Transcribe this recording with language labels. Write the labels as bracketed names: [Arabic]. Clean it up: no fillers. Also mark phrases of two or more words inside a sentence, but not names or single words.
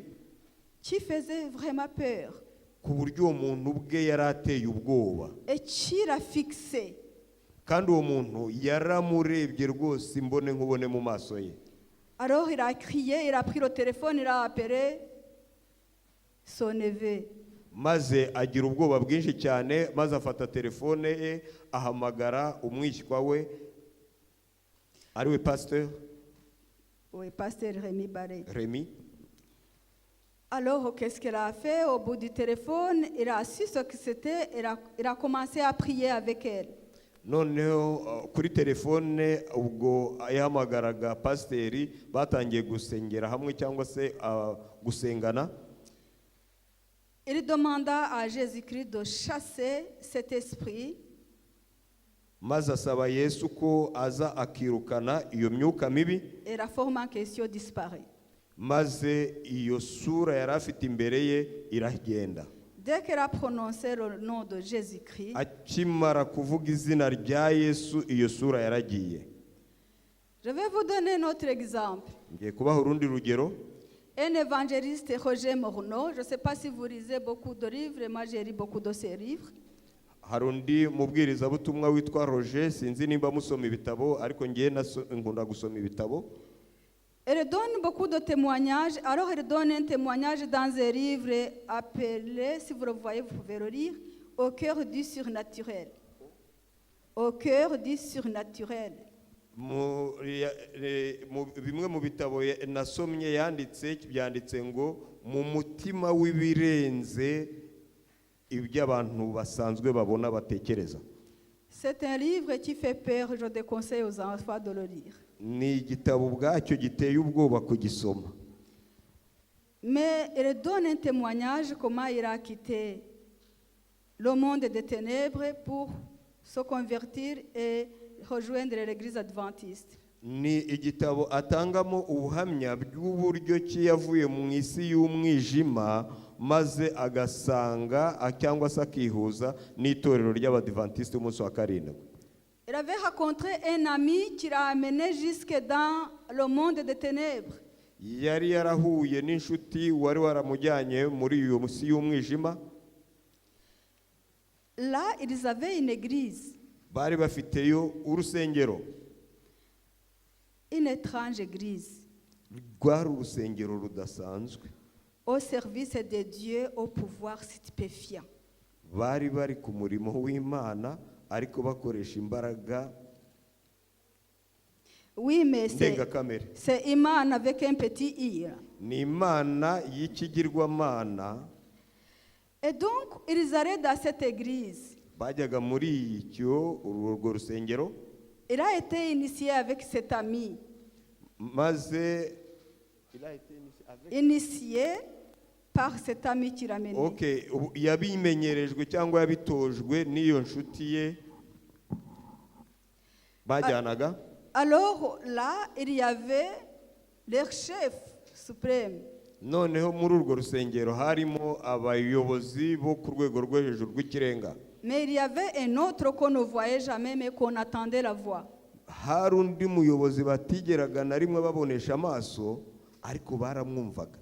[French] Qui faisait vraiment peur [Kinyarwanda] ku buryo uwo muntu ubwe yari ateye ubwoba, [French] et qui l'a fixé. [Kinyarwanda] kandi uwo muntu yaramurebye rwose imbone nkubone mu maso ye. [French] Alors il a crié, il a pris le téléphone, il a appelé son neveu. [Kinyarwanda] Maze agira ubwoba bwinshi cyane, maze afata telefone ye ahamagara umwishywa we ariwe pasteur [French] Oui, pasteur Rémi Barret. Remi. Alors, qu'est-ce qu'elle a fait? Au bout du téléphone, il a su ce que c'était, il a commencé à prier avec elle. [Kinyarwanda] Noneho kuri telefone ubwo yahamagaraga pasiteri, batangiye gusengera hamwe cyangwa se gusengana. [French] Il demanda à Jésus-Christ de chasser cet esprit. [Kinyarwanda] Maze asaba Yesu ko aza akirukana iyo myuka mibi, [French] Et la forme en question disparaît. [Kinyarwanda] maze iyo sura yari afite imbere ye iragenda. [French] Dès qu'elle a prononcé le nom de Jésus-Christ, [Kinyarwanda] Akimara kuvuga izina rya Yesu, iyo sura yaragiye. [French] je vais vous donner un autre exemple. [Kinyarwanda] Ngiye kubaha urundi rugero. [French] Un évangéliste, Roger Morneau, je ne sais pas si vous lisez beaucoup de livres, moi j'ai lu beaucoup de ces livres. [Kinyarwanda] Hari undi mubwirizabutumwa witwa Roger, sinzi nimba musoma ibitabo, ariko ngiye nkunda gusoma ibitabo. [French] Elle donne beaucoup de témoignages. Alors, elle donne un témoignage dans un livre appelé, si vous le voyez, vous pouvez le lire, Au cœur du surnaturel. Au cœur du surnaturel. [Kinyarwanda] Bimwe mu bitabo nasomye byanditse ngo mu mutima w'ibirenze ibyo abantu basanzwe babona batekereza. [French] C'est un livre qui fait peur, je déconseille aux enfants de le lire. [Kinyarwanda] Ni igitabo ubwacyo giteye ubwoba kugisoma. [French] Mais elle donne un témoignage comment il a quitté le monde des ténèbres pour se convertir et rejoindre l'église adventiste. [Kinyarwanda] Ni igitabo atangamo ubuhamya bw'uburyo ki yavuye mu isi y'umwijima maze agasanga cyangwa se akihuza n'itorero ry'abadiventiste umunsi wa karindwi. [French] Elle avait rencontré un ami qui l'a amené jusque dans le monde des ténèbres. [Kinyarwanda] yari yarahuye n'inshuti wari waramujyanye muri iyo musi y'umwijima. [French] Là, ils avaient une église, [Kinyarwanda] Bari bafiteyo urusengero. [French] une étrange église, [Kinyarwanda] Rwari urusengero rudasanzwe. [French] au service de Dieu au pouvoir stupéfiant. [Kinyarwanda] Bari bari ku murimo w'Imana ariko bakoresha imbaraga [French] Oui, mais [Kinyarwanda] ndengakamere. [French] c'est Iman avec un petit i. [Kinyarwanda] Ni Imana y'ikigirwamana. [French] Et donc, ils allaient dans cette église. [Kinyarwanda] Bajyaga muri urwo rusengero, [French] Il a été initié avec cet ami, maze il a été initié avec- initié par cet ami qui l'a mené. [Kinyarwanda] Okay, yabimenyerejwe cyangwa yabitojwe n'iyo nshuti ye bajyanaga. [French] Alors là, il y avait leur chef suprême. [Kinyarwanda] Noneho muri urwo rusengero harimo abayobozi bo ku rwego rwo hejuru rw'ikirenga. [French] Mais il y avait un autre qu'on ne voyait jamais, mais qu'on attendait la voix. [Kinyarwanda] Hari undi muyobozi batigeraga na rimwe babonesha amaso ariko baramwumvaga.